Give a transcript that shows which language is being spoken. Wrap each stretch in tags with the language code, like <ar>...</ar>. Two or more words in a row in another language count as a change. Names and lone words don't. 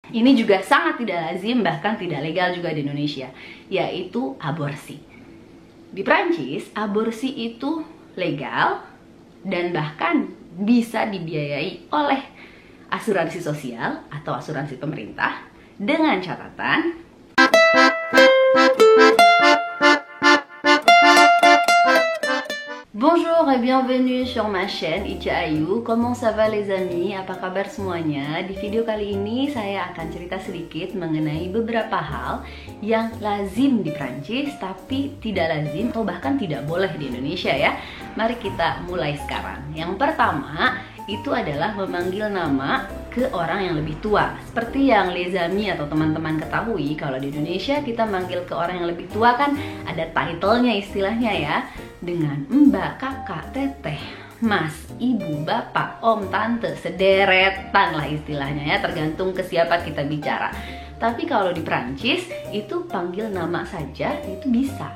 <id>Ini juga sangat tidak lazim, bahkan tidak legal juga di Indonesia, yaitu aborsi. Di Prancis, aborsi itu legal dan bahkan bisa dibiayai oleh asuransi sosial atau asuransi pemerintah dengan catatan</id> <fr>Bonjour et bienvenue sur ma chaîne Ica Ayu. Comment ça va les amis?</fr> <id>Apa kabar semuanya? Di video kali ini saya akan cerita sedikit mengenai beberapa hal yang lazim di Prancis tapi tidak lazim atau bahkan tidak boleh di Indonesia ya. Mari kita mulai sekarang. Yang pertama itu adalah memanggil nama ke orang yang lebih tua. Seperti yang</id> <fr>les amis</fr> <id>atau teman-teman ketahui, kalau di Indonesia kita manggil ke orang yang lebih tua kan ada title-nya istilahnya ya. Dengan mbak, kakak, teteh, mas, ibu, bapak, om, tante, sederetan lah istilahnya ya, tergantung ke siapa kita bicara. Tapi kalau di Prancis itu panggil nama saja itu bisa.</id>